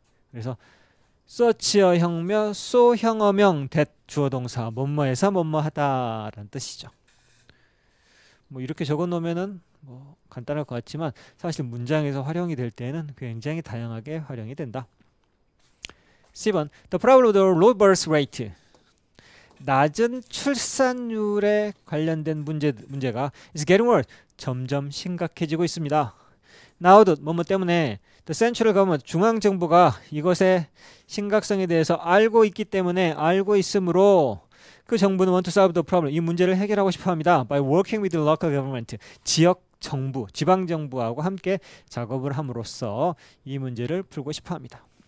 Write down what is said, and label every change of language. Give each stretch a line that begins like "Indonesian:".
Korean: 그래서 such의 형명 so 형어명 that 주어 동사 뭐뭐해서 뭐뭐하다라는 뜻이죠. 뭐 이렇게 적어 놓으면은 뭐 간단할 것 같지만 사실 문장에서 활용이 될 때는 굉장히 다양하게 활용이 된다.
English: 10번 The problem with the low birth rate
Korean: 낮은 출산율에 관련된 문제가
English: is getting worse
Korean: 점점 심각해지고 있습니다.
English: Now that
Korean: 뭐뭐 때문에
English: The central government
Korean: 중앙정부가 이것의 심각성에 대해서 알고 있기 때문에 알고 있으므로 그 정부는
English: want to solve the problem
Korean: 이 문제를 해결하고 싶어합니다.
English: By working with the local government
Korean: 지역 정부, 지방 정부하고 함께 작업을 함으로써 이 문제를 풀고 싶어합니다.